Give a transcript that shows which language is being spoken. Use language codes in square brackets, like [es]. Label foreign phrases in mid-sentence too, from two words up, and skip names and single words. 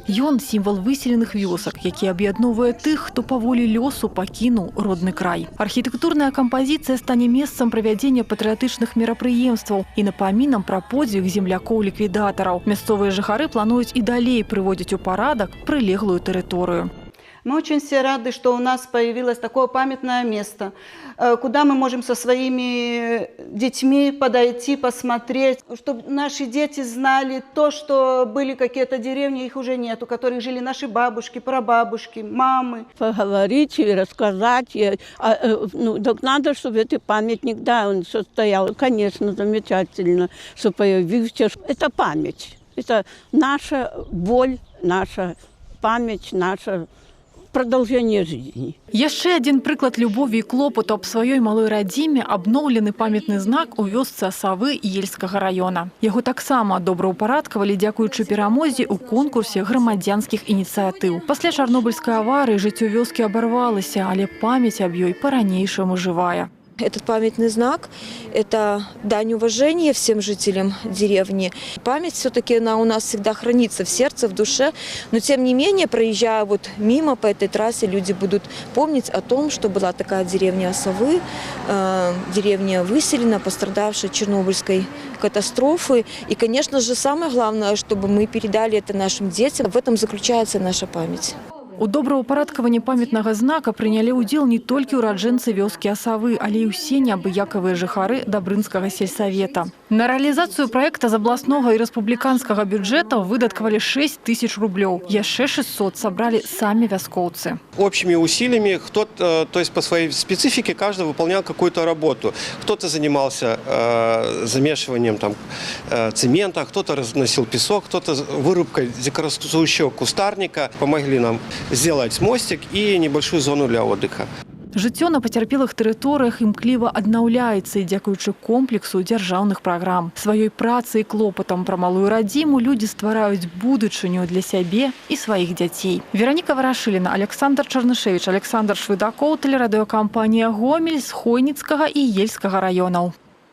[be] Ён сімвал выселеных вёсак, які аб'ядноўвае тых, хто па волі лёсу пакінуў родны край. Архітэктурная кампазіцыя стане месцам правядзення патрыятычных мерапрыемстваў і напамінам пра подзвіг землякоў-ліквідатараў. Мясцовыя жыхары плануюць і далей прыводзіць у парадак прылеглую тэрыторыю. [ru] Мы очень все рады, что у нас появилось такое памятное место, куда мы можем со своими детьми подойти, посмотреть, чтобы наши дети знали то, что были какие-то деревни, их уже нет, у которых жили наши бабушки, прабабушки, мамы. Поговорить и рассказать. Так надо, чтобы этот памятник, да, он состоял. Конечно, замечательно, что появился. Это память. Это наша боль, наша память, наша продолжение жизни. [be] Яшчэ адзін прыклад любові і клопату аб сваёй малой радзіме абноўлены памятны знак у вёсцы Асавы Ельскага раёна. Яго таксама добраўпарадкавалі дзякуючы перамозе ў конкурсе грамадзянскіх ініцыятыў. Пасля чарнобыльскай аварыі жыццё вёскі абарвалася, але памяць аб ёй па-ранейшаму жывая. [ru] Этот памятный знак – это дань уважения всем жителям деревни. Память все-таки она у нас всегда хранится в сердце, в душе. Но тем не менее, проезжая вот мимо по этой трассе, люди будут помнить о том, что была такая деревня Осавы, деревня выселена, пострадавшая от Чернобыльской катастрофы. И, конечно же, самое главное, чтобы мы передали это нашим детям. В этом заключается наша память. [be] У добраўпарадкаванні памятнага знака прынялі ўдзел не толькі ўраджэнцы вёскі Асавы, але і ўсе неабыякавыя жыхары Дабрынскага сельсавета. На рэалізацыю праекта з абласнога і рэспубліканскага бюджэтаў выдаткавалі 6 000 рублёў. Яшчэ 600 сабралі самі вяскоўцы. [ru] Общими усилиями, то есть по своей специфике, каждый выполнял какую-то работу. Кто-то занимался замешиванием цемента, кто-то разносил песок, кто-то вырубкой дикорастущего кустарника. Помогли нам сделать мостик и небольшую зону для отдыха. [be] Жыццё на пацярпелых тэрыторыях імкліва аднаўляецца і дзякуючы комплексу дзяржаўных праграм. Сваёй працай і клопатам пра малую радзіму людзі ствараюць будучыню для сябе і сваіх дзяцей. Вераніка Варашыліна, Александр Чарнышевіч, Александр Швыдакоў, тэлерадыёкампанія «Гомель» з Хойніцкага і Ельскага раёнаў.